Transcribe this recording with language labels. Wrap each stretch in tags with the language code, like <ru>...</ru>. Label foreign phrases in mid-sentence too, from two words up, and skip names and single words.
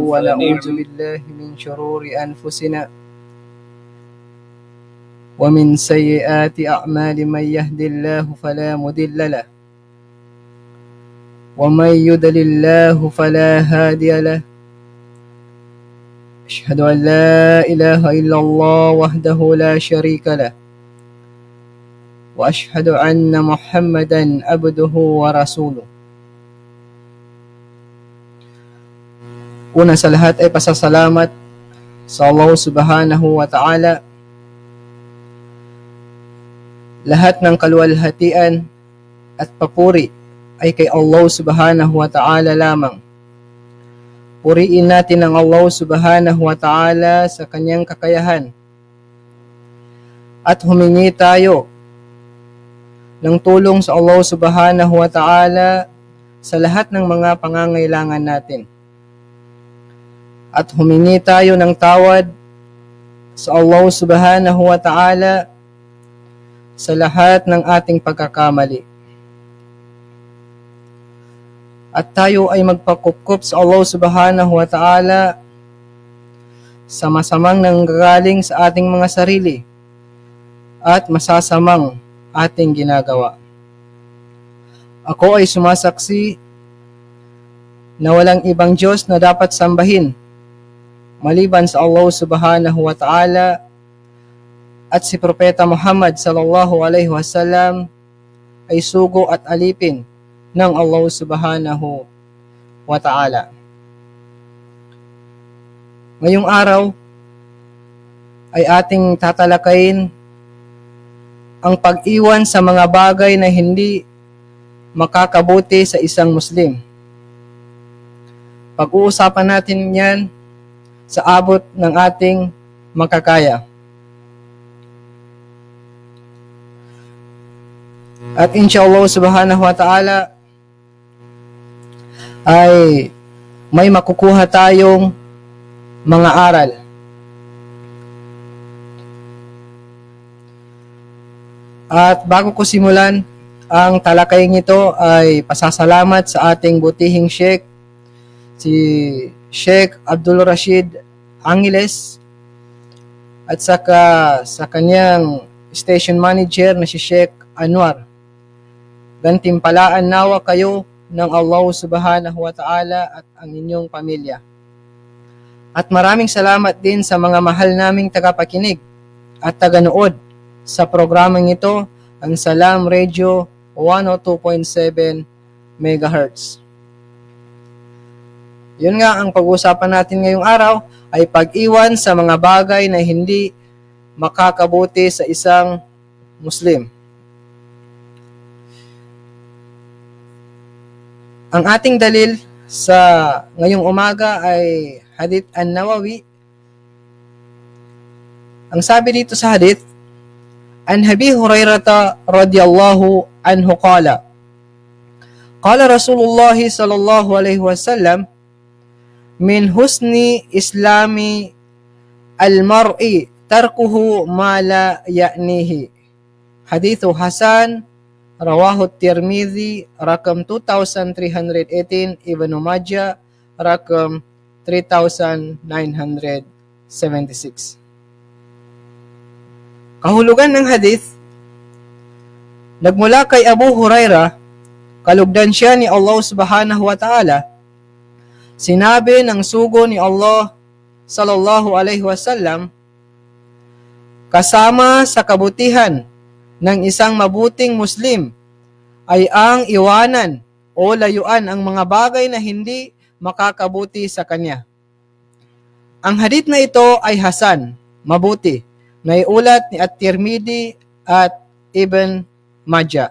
<ar>ونعوذ بالله من شرور أنفسنا ومن سيئات أعمال من يهد الله فلا مضل له ومن يضلل الله فلا هادي له أشهد أن لا إله إلا الله وحده لا شريك له وأشهد أن محمدا عبده ورسوله.</ar> <tl>Una sa lahat ay pasasalamat sa Allah</tl> <ar>سبحانه وتعالى.</ar> <tl>Lahat ng kaluwalhatian at papuri ay kay Allah</tl> <ar>سبحانه وتعالى</ar> <tl>lamang. Puriin natin ang Allah</tl> <ar>سبحانه وتعالى</ar> <tl>sa kanyang kakayahan. At humingi tayo ng tulong sa Allah</tl> <ar>سبحانه وتعالى</ar> <tl>sa lahat ng mga pangangailangan natin. At humingi tayo ng tawad sa Allah</tl> <ar>سبحانه وتعالى</ar> <tl>sa lahat ng ating pagkakamali. At tayo ay magpakukup sa Allah</tl> <ar>سبحانه وتعالى</ar> <tl>sa masamang nanggagaling sa ating mga sarili at masasamang ating ginagawa. Ako ay sumasaksi na walang ibang Diyos na dapat sambahin maliban sa Allah</tl> <ar>سبحانه وتعالى</ar> <tl>at si Propeta Muhammad</tl> <ar>صلى الله عليه وسلم</ar> <tl>ay sugo at alipin ng Allah</tl> <ar>سبحانه وتعالى.</ar> <tl>Ngayong araw ay ating tatalakayin ang pag-iwan sa mga bagay na hindi makakabuti sa isang Muslim. Pag-uusapan natin yan sa abot ng ating makakaya. At</tl> <ar>إن شاء الله سبحانه وتعالى</ar> <tl>ay may makukuha tayong mga aral. At bago ko simulan ang talakaying ito ay pasasalamat sa ating butihing Sheikh, si Sheikh Abdul Rashid Angeles, at saka sa kanyang</tl> <en>station manager</en> <tl>na si Sheikh Anwar. Gantimpalaan nawa kayo ng Allah</tl> <ar>سبحانه وتعالى</ar> <tl>at ang inyong pamilya. At maraming salamat din sa mga mahal naming tagapakinig at taganood sa programang ito, ang Salam Radio 102.7 MHz. Yun nga ang pag-uusapan natin ngayong araw ay pag-iwan sa mga bagay na hindi makakabuti sa isang Muslim. Ang ating dalil sa ngayong umaga ay Hadith An-Nawawi. Ang sabi dito sa hadith,</tl> <ar>عن أبي هريرة رضي الله عنه قال قال رسول الله صلى الله عليه وسلم من حسن إسلام المرء تركه ما لا يعنيه. حديث حسن رواه الترمذي رقم 2318 ابن ماجه رقم 3976.</ar> <tl>Kahulugan ng hadith, nagmula kay Abu Hurairah, kalugdan siya ni Allah</tl> <ar>سبحانه وتعالى,</ar> <tl>sinabi ng sugo ni Allah</tl> <ar>صلى الله عليه وسلم,</ar> <tl>kasama sa kabutihan ng isang mabuting Muslim ay ang iwanan o layuan ang mga bagay na hindi makakabuti sa kanya. Ang hadith na ito ay Hasan, mabuti, na iulat ni At-Tirmidhi at Ibn Majah.</tl>